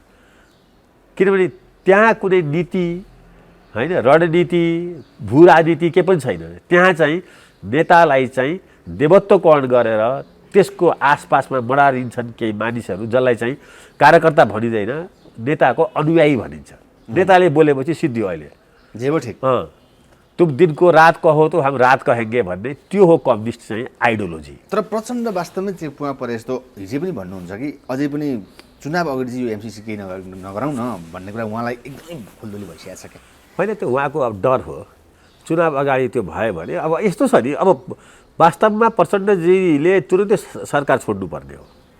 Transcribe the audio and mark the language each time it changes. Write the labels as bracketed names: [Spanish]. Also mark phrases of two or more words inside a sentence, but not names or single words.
[Nepali] किनभने त्यहाँ कुनै नीति होइन रणनीति भू राजनीति केही पनि छैन। त्यहाँ चाहिँ नेतालाई चाहिँ देवत्वकरण गरेर त्यसको आसपासमा बढारिन्छन् केही मानिसहरू जसलाई चाहिँ कार्यकर्ता भनिँदैन, नेताको अनुयायी भनिन्छ। नेताले बोलेपछि सिद्धियो अहिले जे हो ठिक। [Hindi] तुम दिनको रात कहो तो हम रात कहेंगे [Nepali] भन्ने त्यो हो कम्युनिस्ट चाहिँ आइडियोलोजी। तर प्रचण्ड वास्तवमै चेपुवा परे जस्तो हिजो पनि भन्नुहुन्छ कि अझै पनि चुनाव अगाडि चाहिँ यो एमसिसी केही नगराउँ न भन्ने कुरा उहाँलाई एकदमै खुल्दुली भइसकेको छ क्या। होइन त्यो उहाँको अब डर हो। चुनाव अगाडि त्यो भयो भने अब यस्तो छ नि, अब वास्तवमा प्रचण्डजीले तुरुन्तै सरकार छोड्नुपर्ने हो।